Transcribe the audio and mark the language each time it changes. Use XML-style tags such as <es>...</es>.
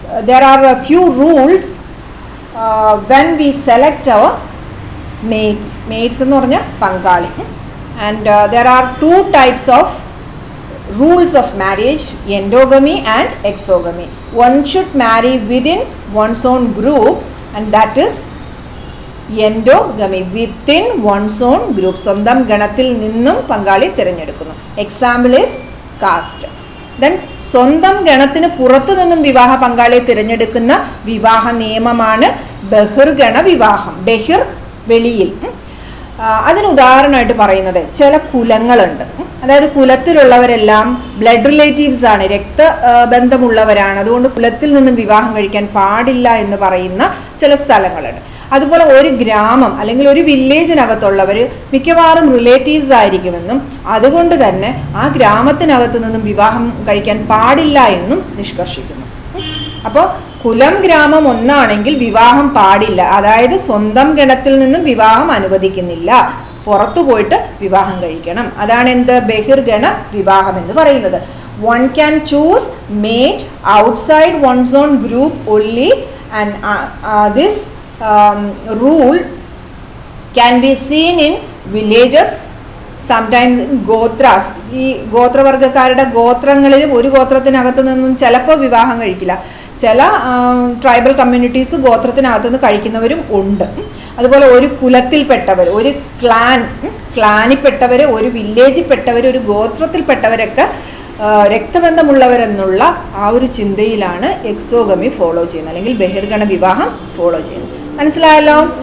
<en>There are a few rules when we select our mates</en> <ml>എന്ന് പറഞ്ഞാൽ പങ്കാളി.</ml> <en>And there are 2 types of rules of marriage, endogamy and exogamy. One should marry within one's own group, and that is endogamy. Within one's own group,</en> <ml>സ്വന്തം ഗണത്തിൽ നിന്നും പങ്കാളി തിരഞ്ഞെടുക്കുന്നു.</ml> <en>Example is caste. Then</en> <ml>സ്വന്തം ഗണത്തിന് പുറത്തു നിന്നും വിവാഹ പങ്കാളിയെ തിരഞ്ഞെടുക്കുന്ന വിവാഹ നിയമമാണ് ബഹിർഗണ വിവാഹം. ബഹിർ, വെളിയിൽ. അതിന് ഉദാഹരണമായിട്ട് പറയുന്നത് ചില കുലങ്ങളുണ്ട്. അതായത് കുലത്തിലുള്ളവരെല്ലാം ബ്ലഡ് റിലേറ്റീവ്സ് ആണ്, രക്തബന്ധമുള്ളവരാണ്. അതുകൊണ്ട് കുലത്തിൽ നിന്നും വിവാഹം കഴിക്കാൻ പാടില്ല എന്ന് പറയുന്ന ചില സ്ഥലങ്ങളുണ്ട്. അതുപോലെ ഒരു ഗ്രാമം അല്ലെങ്കിൽ ഒരു വില്ലേജിനകത്തുള്ളവർ മിക്കവാറും റിലേറ്റീവ്സ് ആയിരിക്കുമെന്നും അതുകൊണ്ട് തന്നെ ആ ഗ്രാമത്തിനകത്ത് നിന്നും വിവാഹം കഴിക്കാൻ പാടില്ല എന്നും നിഷ്കർഷിക്കുന്നു. അപ്പോൾ കുലം ഗ്രാമം ഒന്നാണെങ്കിൽ വിവാഹം പാടില്ല, അതായത് സ്വന്തം ഗണത്തിൽ നിന്നും വിവാഹം അനുവദിക്കുന്നില്ല, പുറത്തു പോയിട്ട് വിവാഹം കഴിക്കണം. അതാണ് എന്ത്? ബഹിർഗണ വിവാഹം എന്ന് പറയുന്നത്.</ml> <en>One can choose mate outside one's own group only, and this rule can be seen in villages, sometimes gotras.</en> <ml>ഈ ഗോത്രവർഗ്ഗക്കാരുടെ ഗോത്രങ്ങളിലും ഒരു ഗോത്രത്തിനകത്ത് നിന്നും ചിലപ്പോൾ വിവാഹം കഴിക്കില്ല. ചില ട്രൈബൽ കമ്മ്യൂണിറ്റീസ് ഗോത്രത്തിനകത്ത് നിന്ന് കഴിക്കുന്നവരും ഉണ്ട്. അതുപോലെ ഒരു കുലത്തിൽപ്പെട്ടവർ, ഒരു ക്ലാനിൽപ്പെട്ടവർ, ഒരു വില്ലേജിൽപ്പെട്ടവർ, ഒരു ഗോത്രത്തിൽപ്പെട്ടവരൊക്കെ രക്തബന്ധമുള്ളവരെന്നുള്ള ആ ഒരു ചിന്തയിലാണ് എക്സോഗമി ഫോളോ ചെയ്യുന്നത്, അല്ലെങ്കിൽ ബഹിർഗണ വിവാഹം ഫോളോ ചെയ്യുന്നത്. മനസ്സിലായല്ലോ?</ml>